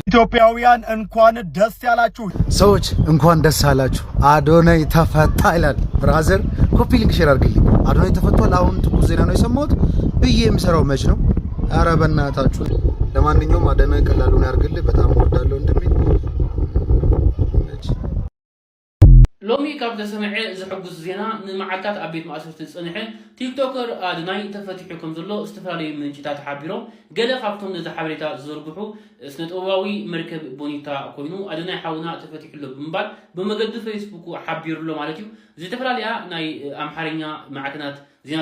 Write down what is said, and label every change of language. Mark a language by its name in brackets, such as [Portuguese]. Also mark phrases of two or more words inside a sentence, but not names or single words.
[Amharic] ኢትዮጵያውያን እንኳን ደስ ያላችሁ። ሰዎች እንኳን ደስ አላችሁ። አዶናይ ተፈታ ይላል። [English] brother copy link share [Amharic] አድርግልኝ። አዶናይ ተፈቷል። አሁን ትኩስ ዜና ነው የሰማሁት ብዬ የምሰራው መች ነው? ኧረ በእናታችሁ። ለማንኛውም አዶናይ ቀላሉን ያርግልህ። በጣም ወዳለሁ እንደሚል [Tigrinya] ሎሚ ካብ ተሰምዐ ዝሕጉስ ዜና ንመዓልታት ኣብ ቤት ማእሰርቲ ዝፀንሐ ቲክቶከር ኣዶናይ ተፈቲሑ ከም ዘሎ ዝተፈላለዩ ምንጭታት ሓቢሮም ገለ ካብቶም ነዚ ሓበሬታ ዝዘርግሑ ስነ ጥበባዊ መርከብ ቦኒታ ኮይኑ ኣዶናይ ሓውና ተፈቲሑሎ ብምባል ብመገዲ ፌስቡክ ሓቢሩሎ ማለት እዩ። ዝተፈላለዩ ናይ ኣምሓርኛ ማዕከናት ዜና